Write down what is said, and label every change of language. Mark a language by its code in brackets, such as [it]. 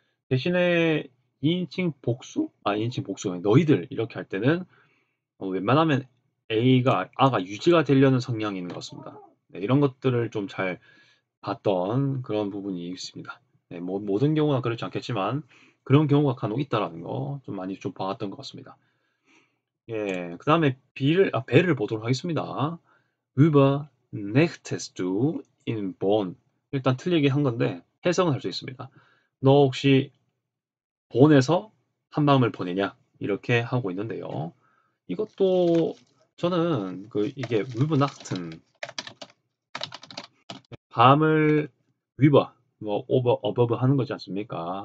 [ko] 대신에 2인칭 복수? 2인칭 복수. 너희들 이렇게 할 때는 웬만하면 아가 유지가 되려는 성향이 있는 것 같습니다. 네, 이런 것들을 좀 잘 봤던 그런 부분이 있습니다. 네, 모든 경우는 그렇지 않겠지만 그런 경우가 간혹 있다라는 거 좀 많이 좀 봐왔던 것 같습니다. 예, 그 다음에 배를 보도록 하겠습니다. [de] Übernachtest du in Bonn? [ko] 일단 틀리게 한 건데 해석은 할 수 있습니다. 너 혹시 본에서 한밤을 보내냐? 이렇게 하고 있는데요. 이것도 저는 이게 Übernachten 밤을 위버 뭐 오버 어버브 하는 거지 않습니까?